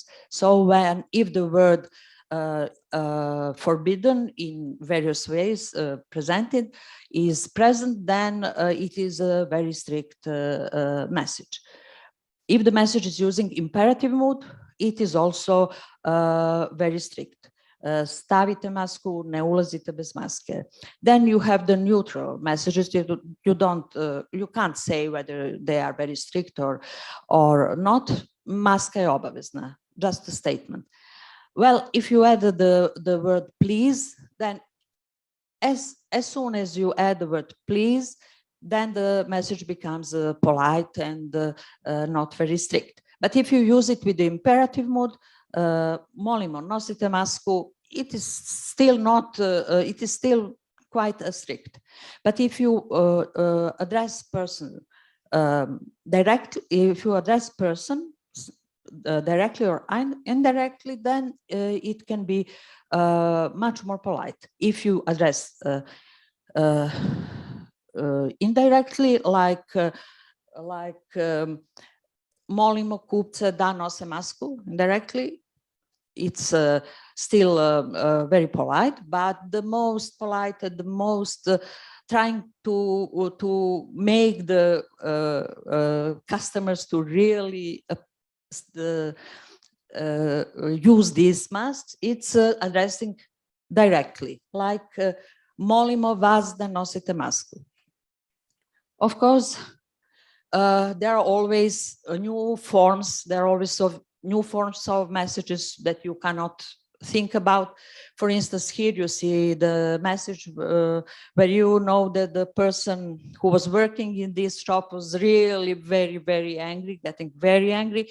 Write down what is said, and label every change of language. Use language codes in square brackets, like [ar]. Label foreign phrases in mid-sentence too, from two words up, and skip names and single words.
[en] So if the word forbidden in various ways presented is present, then it is a very strict message. If the message is using imperative mood, it is also very strict. [sr] Stavite masku, ne ulazite bez maske. [en] Then you have the neutral messages. You can't say whether they are very strict or not. [sr] Maska je obavezna, [en] just a statement. Well, if you add the word please, then as soon as you add the word please, then the message becomes polite and not very strict. But if you use it with the imperative mood, [sr] molimo, nosite masku, [en] it is still not, it is still quite strict. But if you address person if you address person directly or indirectly, then it can be much more polite. If you address indirectly, like [sr] molimo kupce da nose masku, [en] indirectly, it's still very polite, but the most polite, the most trying to make the customers to really use these masks, it's addressing directly, like [sr] molimo vas da nosite masku. [en] Of course, there are always new forms, there are always new forms of messages that you cannot think about. For instance, here you see the message where you know that the person who was working in this shop was really very, very angry, getting very angry.